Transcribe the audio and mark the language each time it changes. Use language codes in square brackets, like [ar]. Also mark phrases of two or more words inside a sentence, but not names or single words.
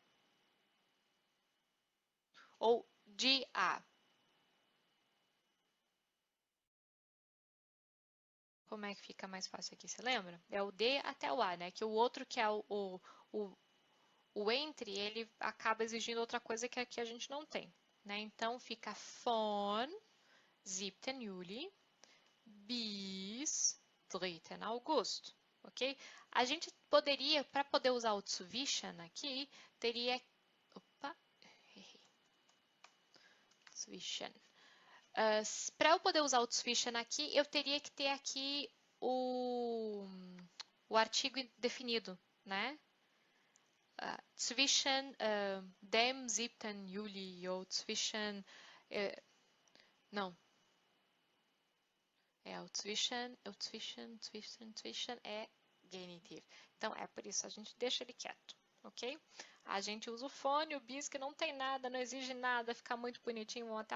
[pt] Ou de a? Como é que fica mais fácil aqui, você lembra? É o D até o A, né? Que o outro, que é o entre, ele acaba exigindo outra coisa que aqui a gente não tem, né? Então, fica von 7. [de] Juli bis 3. August, [pt] ok? A gente poderia, para poder usar o zwischen aqui, teria... Opa, errei. Zwischen. Para eu poder usar o zwischen aqui, eu teria que ter aqui o artigo definido, né? [de] Zwischen dem 7. Juli ou zwischen... [pt] não. O zwischen é genitivo. Então, é por isso, a gente deixa ele quieto, ok? A gente usa o fone, o bis que não tem nada, não exige nada, fica muito bonitinho.